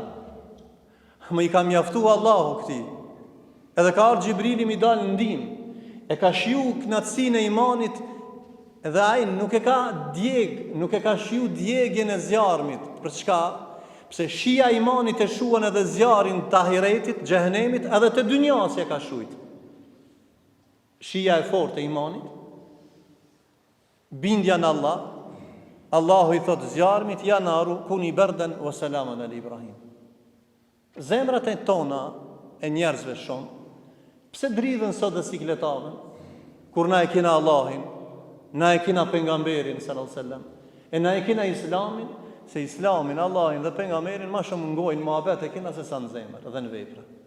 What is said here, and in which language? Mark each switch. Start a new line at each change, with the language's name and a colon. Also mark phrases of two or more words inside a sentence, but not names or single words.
Albanian: Më i ka mjaftu Allahu këtij. Edhe ka ardhur Xhibrili mi dal në ndihmë, e ka shiu kënaqësinë e imanit, dhe ai nuk e ka shiu djegjen e zjarmit. Për çka? Pse shija e imanit e shuan edhe zjarin të ahiretit, xhehenemit, edhe të dynjas e ka shujt. Shija e fortë e imanit, bindja në Allah, Allahu i thot zjarmit,
Arabic: يا نار كوني بردا وسلاما على إبراهيم.
Albanian: Zemrat e tona e njerëzve shumë, pse dridhen sot dhe sikletave, kur na e kina Allahin, na e kina pejgamberin
Arabic: صلى الله عليه وسلم,
Albanian: e na e kina Islamin, se Islamin, Allahin dhe pejgamberin ma shumë ngojnë muhabet e kina se sa në zemër dhe në vepra.